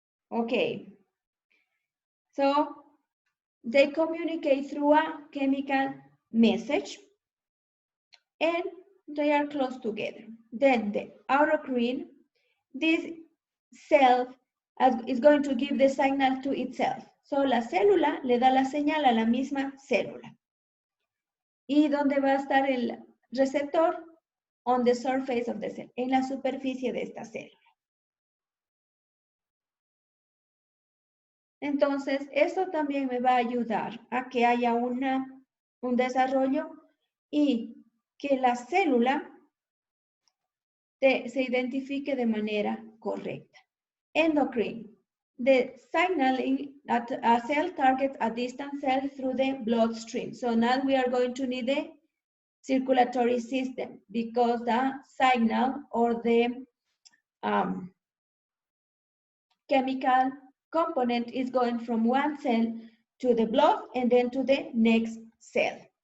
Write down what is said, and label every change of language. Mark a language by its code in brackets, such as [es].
[en] Okay. So they communicate through a chemical message, and they are close together. Then the autocrine, this cell is going to give the signal to itself. [es] So la célula le da la señal a la misma célula. ¿Y dónde va a estar el receptor? [en] On the surface of the cell, [es] en la superficie de esta célula. Entonces, esto también me va a ayudar a que haya un desarrollo y que la célula se identifique de manera correcta. [en] Endocrine. The signaling that a cell targets a distant cell through the bloodstream. So now we are going to need the circulatory system because the signal or the chemical component is going from one cell to the blood and then to the next cell.